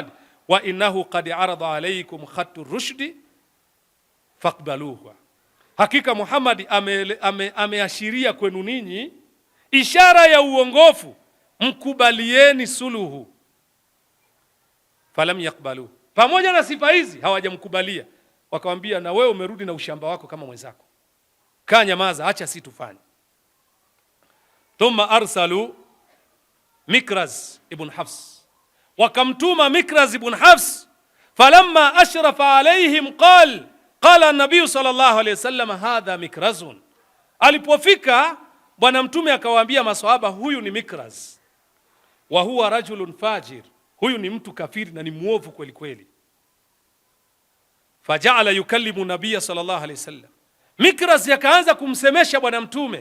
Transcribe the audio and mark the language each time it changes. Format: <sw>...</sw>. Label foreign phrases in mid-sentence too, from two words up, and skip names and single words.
<ar>وإنه قد عرض عليكم خطة رشد فاقبلوها,</ar> <sw>hakika Muhammad ameashiria kwenu ninyi ishara ya uongofu, mkubalieni suluhu.</sw> <ar>فلم يقبلوا,</ar> <sw>pamoja na sifa hizi hawajamkubalia, wakamwambia na wewe umerudi na ushamba wako kama mwenzako, kaa nyamaza, acha si tufanye.</sw> <ar>ثم أرسلوا مكرز بن حفص, wakamtuma Mikraz ibn Hafs. فلما أشرف عليهم قال النبي صلى الله عليه وسلم هذا مكرز,</ar> <sw>alipofika bwana Mtume akawaambia maswahaba, huyu ni Mikraz,</sw> <ar>وهو رجل فاجر,</ar> <sw>huyu ni mtu kafiri na ni muovu kweli kweli.</sw> <ar>فجعل يكلم النبي صلى الله عليه وسلم,</ar> <sw>Mikraz yakaanza kumsemesha bwana Mtume.</sw>